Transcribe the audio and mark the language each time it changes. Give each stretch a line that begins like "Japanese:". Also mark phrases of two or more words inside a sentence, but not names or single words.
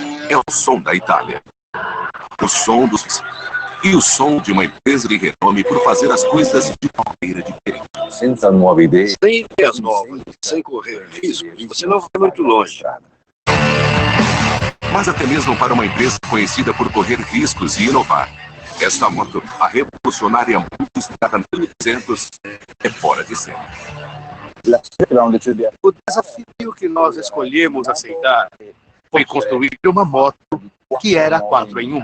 Portuguese: É o som da Itália. O som dos... E o som de uma empresa de renome por fazer as coisas de maneira diferente.
Italian: Senza nuove idee.
Portuguese: Sem ideias novas, sem correr riscos, você não vai muito longe. Mas até mesmo para uma empresa conhecida por correr riscos e inovar, esta moto, a revolucionária muito estudada 1200, é fora de série. O desafio que nós escolhemos aceitar foi construir uma moto que era 4 em 1.